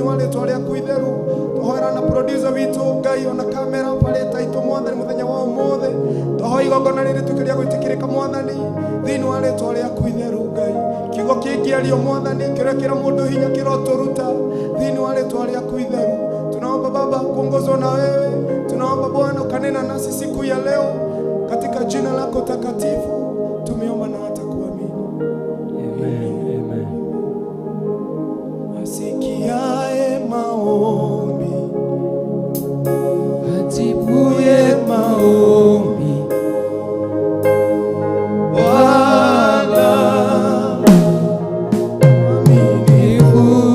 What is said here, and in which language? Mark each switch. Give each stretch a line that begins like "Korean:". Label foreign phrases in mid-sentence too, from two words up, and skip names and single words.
Kikuyu: wa rĩĩtwa rĩaku itheru tũhoera na producer witũ Ngai ona
English: kamera operator
Kikuyu: itũ Mwathani mũthenya wa ũmũthĩ tũhoya igongona rĩrĩ rĩtuĩke rĩa gwĩtĩkĩrĩka Mwathani thĩinĩ wa rĩĩtwa rĩaku itheru Ngai kiugo kĩngĩario Mwathani kĩrekĩra mũndũ hinya kĩrotũruta thĩinĩ wa rĩĩtwa rĩaku itheru
Swahili: tunaomba Baba kuongozwa na wewe tunaomba Bwana ukanena nasi siku ya leo katika jina lako takatifu tumeomba na hata kuamini. Amen. Amen. Asikiaye maombi ajibuye maombi Bwana mwaminifu